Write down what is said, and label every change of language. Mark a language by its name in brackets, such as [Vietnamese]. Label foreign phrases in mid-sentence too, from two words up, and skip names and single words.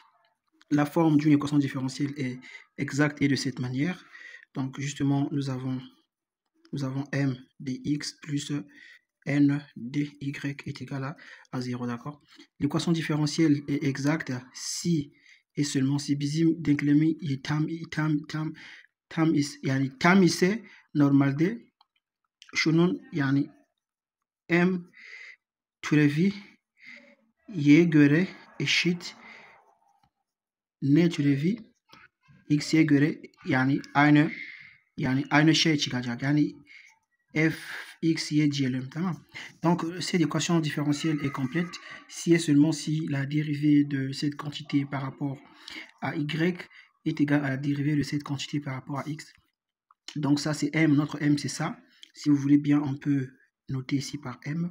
[French] La forme d'une équation différentielle est exacte et de cette manière. Donc justement, nous avons m dx plus n dy est égal à 0, d'accord. L'équation différentielle est exacte si et seulement si [Turkish] bizim denklemi tam ise normalde şunun yani m türevi y'ye göre eşit n türevi x'ye göre aynı şey çıkacak. Yani f x y diyelim, tamam. [French] Donc cette équation différentielle est complète si et seulement si la dérivée de cette quantité par rapport à y est égale à la dérivée de cette quantité par rapport à x. Donc ça c'est m, notre m c'est ça. Si vous voulez bien, on peut noter ici par m.